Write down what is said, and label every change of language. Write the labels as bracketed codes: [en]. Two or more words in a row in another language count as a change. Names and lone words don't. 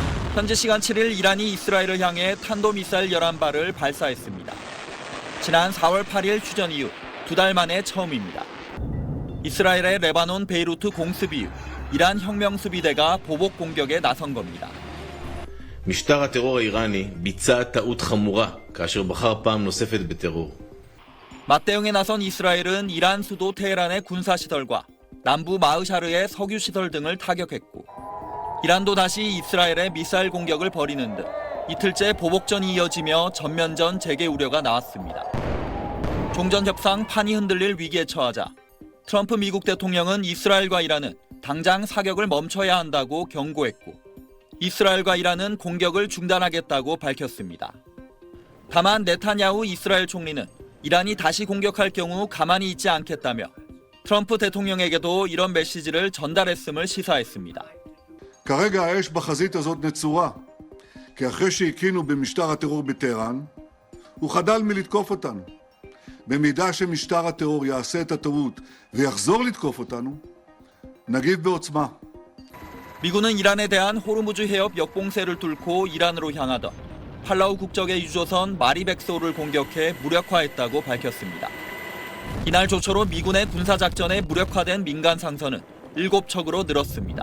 [ko] 현지 시간 7일 이란이 이스라엘을 향해 탄도미사일 11발을 발사했습니다. 지난 4월 8일 휴전 이후 2달 만에 처음입니다. 이스라엘의 레바논 베이루트 공습 이후 이란 혁명수비대가 보복 공격에 나선 겁니다. [he] משטר הטרור האיראני ביצע טעות חמורה כאשר בחר פעם נוספת בטרור. [ko] 맞대응에 나선 이스라엘은 이란 수도 테헤란의 군사시설과 남부 마으샤르의 석유시설 등을 타격했고 이란도 다시 이스라엘의 미사일 공격을 벌이는 등 이틀째 보복전이 이어지며 전면전 재개 우려가 나왔습니다. 종전협상 판이 흔들릴 위기에 처하자 트럼프 미국 대통령은 이스라엘과 이란은 당장 사격을 멈춰야 한다고 경고했고 이스라엘과 이란은 공격을 중단하겠다고 밝혔습니다. 다만 네타냐후 이스라엘 총리는 이란이 다시 공격할 경우 가만히 있지 않겠다며 트럼프 대통령에게도 이런 메시지를 전달했음을 시사했습니다. [he] כרגע האש בחזית הזאת נצורה, כי אחרי שהקינו במשטר הטרור בטהרן, הוא חדל מלתקוף אותנו. במידה שמשטר הטרור יעשה את הטעות ויחזור לתקוף אותנו, נגיב בעוצמה. [ko] 미군은 이란에 대한 호르무즈 해협 역봉쇄를 뚫고 이란으로 향하던 팔라우 국적의 유조선 마리백소를 공격해 무력화했다고 밝혔습니다. 이날 조처로 미군의 군사작전에 무력화된 민간 상선은 7척으로 늘었습니다.